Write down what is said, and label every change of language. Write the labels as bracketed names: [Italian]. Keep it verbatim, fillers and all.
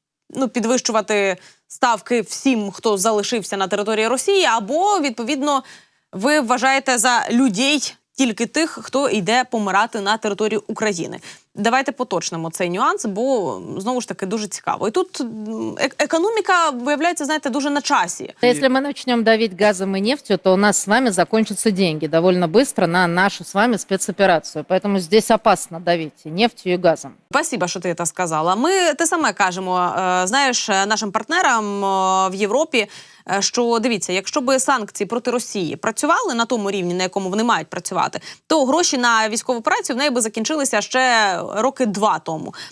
[Ukrainian] ну, підвищувати ставки всім, хто залишився на території Росії, або, відповідно, ви вважаєте за людей тільки тих, хто йде помирати на територію України. Давайте поточнимо цей нюанс, бо, знову ж таки, дуже цікаво. І тут е- економіка, виявляється, знаєте, дуже на часі. [Russian] Да, если мы начнем давить газом и нефтью, то у нас с вами закончатся деньги довольно быстро на нашу с вами спецоперацию. Поэтому здесь опасно давить и нефтью, и газом. [Ukrainian] Спасибо, що ти це сказала. Ми те саме кажемо, е, знаєш, нашим партнерам е, в Європі, е, що, дивіться, якщо би санкції проти Росії працювали на тому рівні, на якому вони мають працювати, то гроші на військову операцію в неї би закінчилися ще роки два тому.